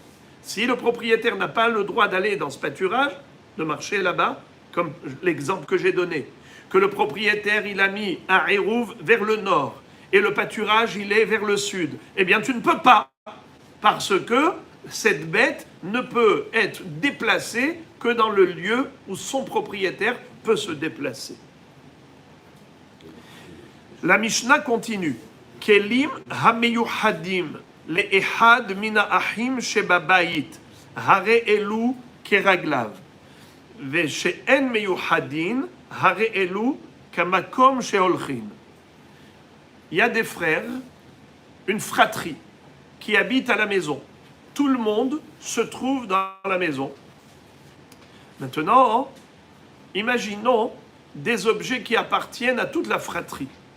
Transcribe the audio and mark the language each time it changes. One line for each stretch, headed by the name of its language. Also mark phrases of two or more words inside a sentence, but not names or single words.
French: Si le propriétaire n'a pas le droit d'aller dans ce pâturage, de marcher là-bas, comme l'exemple que j'ai donné, que le propriétaire, il a mis un hérouv vers le nord, et le pâturage, il est vers le sud, eh bien, tu ne peux pas, parce que cette bête ne peut être déplacée que dans le lieu où son propriétaire peut se déplacer. La Mishnah continue.
Hebrew: כלים המיוחדים לאחד מן האחים שבבית הרי אלו כרגליו ושאין מיוחדין הרי אלו כמקום שהולכין.
French: Il y a des frères, une fratrie, qui habitent à la maison. Tout le monde se trouve dans la maison. Maintenant, imaginons des objets qui appartiennent à toute la fratrie.